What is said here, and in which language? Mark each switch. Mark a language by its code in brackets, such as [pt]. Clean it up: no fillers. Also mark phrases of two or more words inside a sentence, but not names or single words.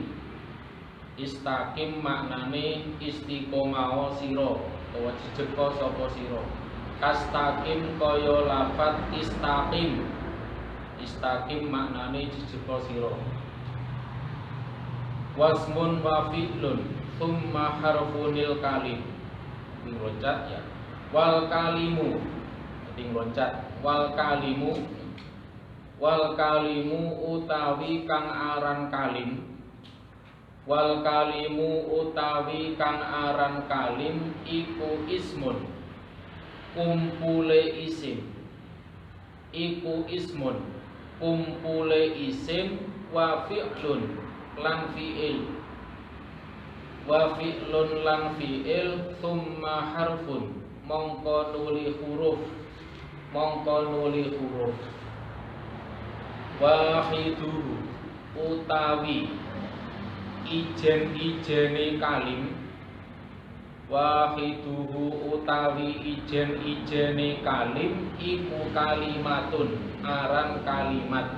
[jv] Istaqim maknane istiqomah sira utawa jejeka sapa sira. Kastaqim kaya lafad istaqim. Istaqim maknane jejeka sira. [ar] واسم وفعل ثم حرف الكلم. [jv] Ing loncat ya. Wal kalimu. Ing loncat. Wal kalimu utawi kang aran kalim. Wal kalimu utawi kang aran kalim iku ismun kumpule isim. Iku ismun kumpule isim [ar] وفعل [jv] lan fi'il. [ar] وفعل [jv] lan fi'il [ar] ثم حرف [jv] mongko nuli huruf. Wahiduhu utawi ijen-ijene kalim. Wahiduhu utawi ijen-ijene kalim iku kalimatun aran kalimat.